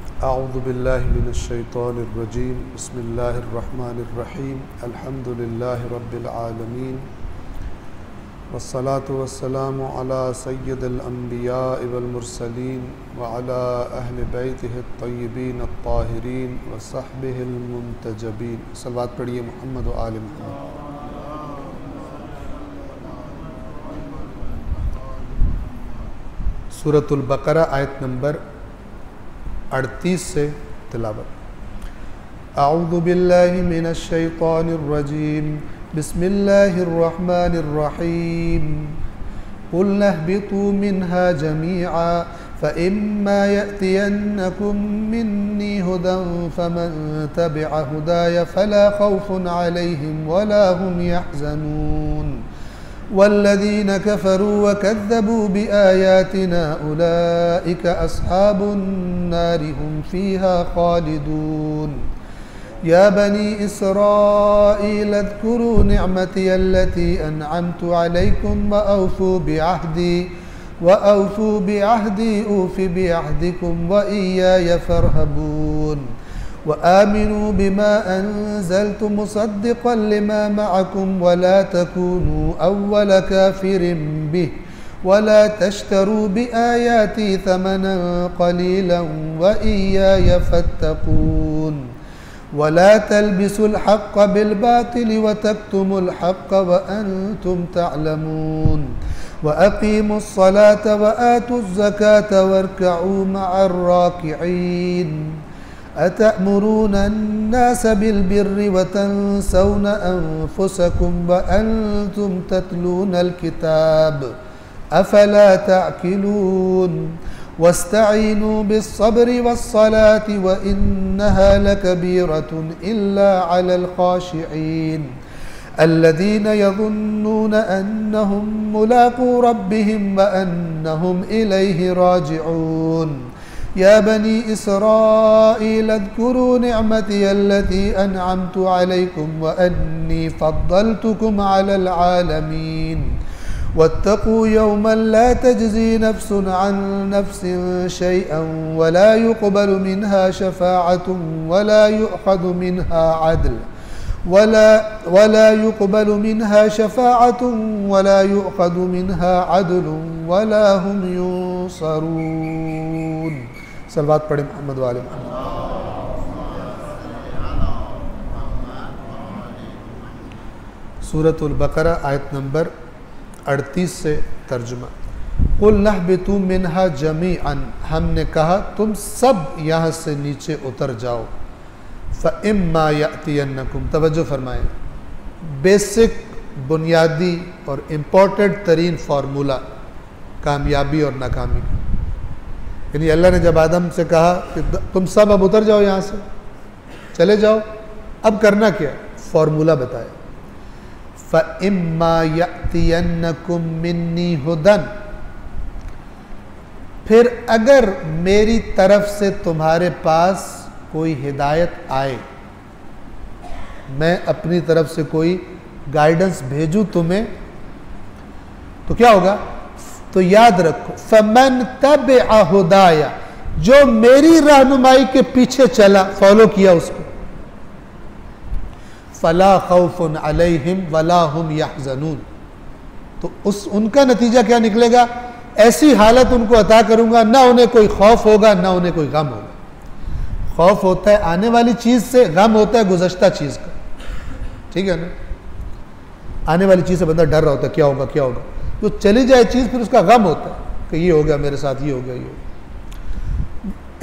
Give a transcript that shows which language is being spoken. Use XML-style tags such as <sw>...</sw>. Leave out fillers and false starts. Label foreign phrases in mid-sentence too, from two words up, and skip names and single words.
<ar>أعوذ بالله من الشيطان الرجيم بسم الله الرحمن الرحيم الحمد لله رب العالمين والصلاة والسلام على سيد الأنبياء والمرسلين وعلى أهل بيته الطيبين الطاهرين وصحبه المنتجبين.</ar> <hi>सल्लल्लाहु पढ़िए मोहम्मद व आले मोहम्मद। सूरतुल बकरा आयत नंबर 38 से तिलावत।</hi> <ar>أعوذ بالله من الشيطان الرجيم بسم الله الرحمن الرحيم قلنا اهبطوا منها جميعا فإما يأتينكم مني هدى فمن تبع هداي فلا خوف عليهم ولا هم يحزنون والذين كفروا وكذبوا بآياتنا أولئك أصحاب النار هم فيها خالدون. يا بني إسرائيل اذكروا نعمتي التي أنعمت عليكم وأوفوا بعهدي أوف بعهدكم وإياي فارهبون وآمنوا بما أنزلت مصدقا لما معكم ولا تكونوا أول كافر به ولا تشتروا بآياتي ثمنا قليلا وإياي فاتقون ولا تلبسوا الحق بالباطل وتكتموا الحق وأنتم تعلمون وأقيموا الصلاة وآتوا الزكاة واركعوا مع الراكعين. أتأمرون الناس بالبر وتنسون أنفسكم وأنتم تتلون الكتاب أفلا تعقلون واستعينوا بالصبر والصلاة وإنها لكبيرة إلا على الخاشعين الذين يظنون أنهم ملاقو ربهم وأنهم إليه راجعون. يا بني إسرائيل اذكروا نعمتي التي أنعمت عليكم وأني فضلتكم على العالمين واتقوا يوما لا تجزي نفس عن نفس شيئا ولا يقبل منها شفاعة ولا يؤخذ منها عدل ولا يقبل منها شفاعة ولا يؤخذ منها عدل ولا هم ينصرون.</ar> <hi>सल्लल्लाहु पढ़े मोहम्मद वाले मोहम्मद। सूरतुल बकरा आयत नंबर 38 से तर्जुमा।</hi> <ar>قلنا اهبطوا منها جميعا,</ar> <hi>हमने कहा तुम सब यहाँ से नीचे उतर जाओ।</hi> <ar>فإما يأتينكم,</ar> <hi>तवज्जो फरमाएं, बेसिक बुनियादी और इम्पोर्टेंट तरीन फार्मूला कामयाबी और नाकामी। यानी अल्लाह ने जब आदम से कहा कि तुम सब अब उतर जाओ, यहाँ से चले जाओ, अब करना क्या, फार्मूला बताया।</hi> <ar>فإما يأتينكم مني هدى,</ar> <hi>फिर अगर मेरी तरफ से तुम्हारे पास कोई हिदायत आए, मैं अपनी तरफ से कोई गाइडेंस भेजूं तुम्हें, तो क्या होगा, तो याद रखो,</hi> <ar>فمن تبع هداي,</ar> <hi>जो मेरी रहनुमाई के पीछे चला, फॉलो किया उसको,</hi> <ar>فلا خوف عليهم ولا هم يحزنون,</ar> <hi>तो उनका नतीजा क्या निकलेगा, ऐसी हालत उनको अता करूंगा, ना उन्हें कोई खौफ होगा ना उन्हें कोई गम होगा। खौफ होता है आने वाली चीज से, गम होता है गुज़श्ता चीज का, ठीक है ना। आने वाली चीज से बंदा डर रहा होता है, क्या होगा क्या होगा, जो चली जाए चीज फिर उसका गम होता है कि ये हो गया मेरे साथ, ये हो गया, ये हो गया।</hi>